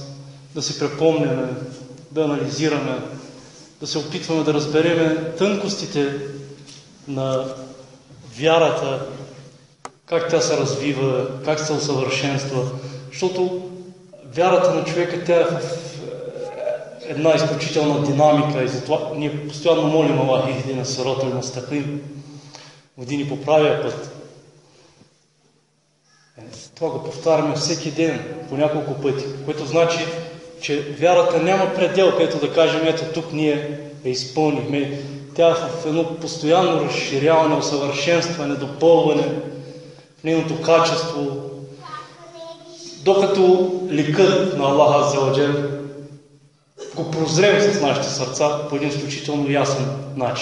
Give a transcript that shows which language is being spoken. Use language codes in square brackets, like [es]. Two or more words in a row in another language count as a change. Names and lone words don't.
[bg] да си припомняме, да анализираме, да се опитваме да разбереме тънкостите на вярата, как тя се развива, как се усъвършенства, защото вярата на човека, тя е в една изключителна динамика и затова ние постоянно молим Аллах [ar] اهدنا الصراط المستقيم, [bg] води ни по правия път. Това го повтаряме всеки ден, по няколко пъти, което значи, че вярата няма предел, където да кажем, ето тук ние я изпълнихме. Тя е в едно постоянно разширяване, усъвършенстване, допълване в нейното качество, докато ликът на Аллах [ar] عز وجل [bg] го прозрем с нашите сърца по един изключително ясен начин.